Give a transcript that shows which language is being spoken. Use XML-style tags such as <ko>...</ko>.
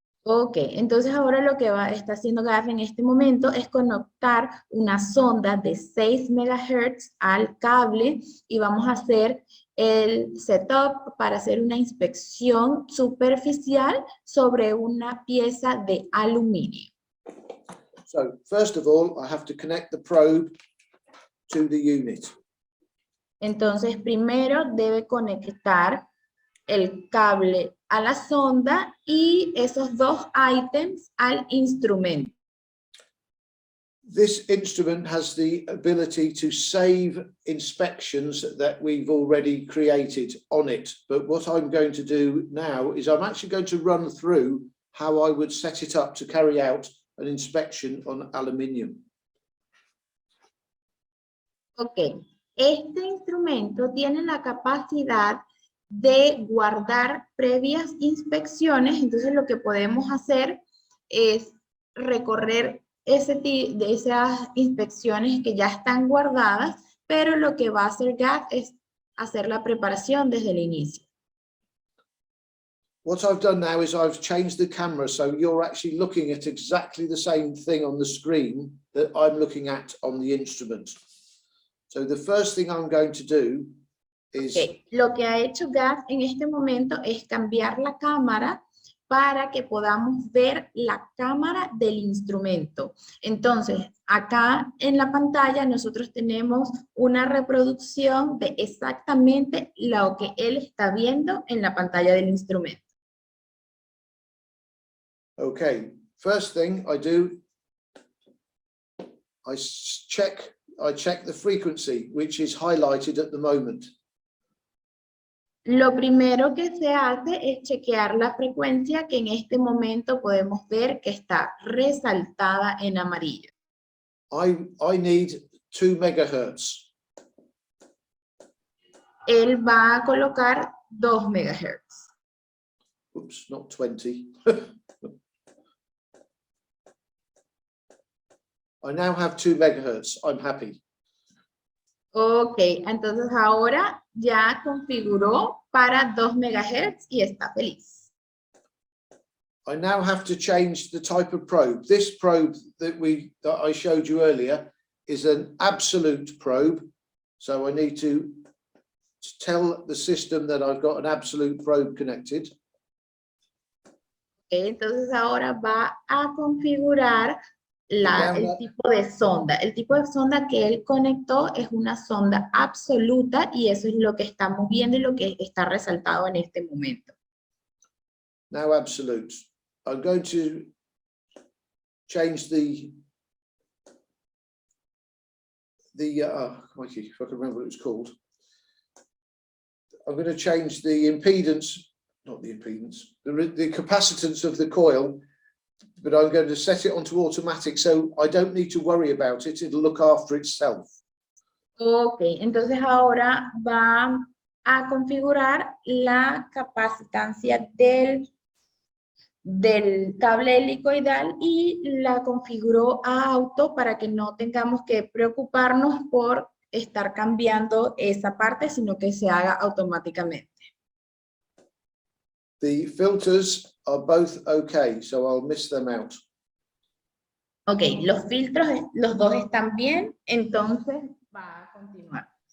<es>Ok, entonces ahora lo que está haciendo Gav en este momento es conectar una sonda de 6 megahertz al cable y vamos a hacer el setup para hacer una inspección superficial sobre una pieza de aluminio.</es> <en>So, first of all, I have to connect the probe to the unit.</en> <es>Entonces, primero debe conectar el cable a la sonda y esos dos ítems al instrumento.</es> <en>This instrument has the ability to save inspections that we've already created on it. But what I'm going to do now is I'm actually going to run through how I would set it up to carry out an inspection on aluminium.</en> <es>Ok, este instrumento tiene la capacidad de guardar previas inspecciones, entonces lo que podemos hacer es recorrer de esas inspecciones que ya están guardadas, pero lo que va a hacer Gav es hacer la preparación desde el inicio.</es> <en>What I've done now is I've changed the camera, so you're actually looking at exactly the same thing on the screen that I'm looking at on the instrument. So the first thing I'm going to do is... Okay.</en> <es>Lo que ha hecho Gav en este momento es cambiar la cámara para que podamos ver la cámara del instrumento. Entonces, acá en la pantalla nosotros tenemos una reproducción de exactamente lo que él está viendo en la pantalla del instrumento.</es> <en>Okay, first thing I do, I check the frequency, which is highlighted at the moment.</en> <es>Lo primero que se hace es chequear la frecuencia que en este momento podemos ver que está resaltada en amarillo.</es> <en>I need 2 megahertz.</en> <es>Él va a colocar 2 megahertz.</es> <en>Oops, not 20. I now have 2 megahertz. I'm happy.</en> <es>Ok, entonces ahora ya configuró para 2 megahertz y está feliz.</es> <en>I now have to change the type of probe. This probe that I showed you earlier is an absolute probe. So I need to tell the system that I've got an absolute probe connected.</en> <es>Okay, entonces ahora va a configurar el tipo de sonda. El tipo de sonda que él conectó es una sonda absoluta y eso es lo que estamos viendo y lo que está resaltado en este momento.</es> <en>Now absolute. I'm going to change the crikey, if I can remember what it's called. I'm going to change the impedance, not the impedance, the capacitance of the coil, but I'm going to set it onto automatic so I don't need to worry about it. It'll look after itself.</en> <es>Ok, entonces ahora va a configurar la capacitancia del cable helicoidal y la configuró a auto para que no tengamos que preocuparnos por estar cambiando esa parte, sino que se haga automáticamente.</es> <en>The filters are both okay, so I'll miss them out.</en> <es>Ok, los filtros, los dos están bien, entonces va a continuar.</es>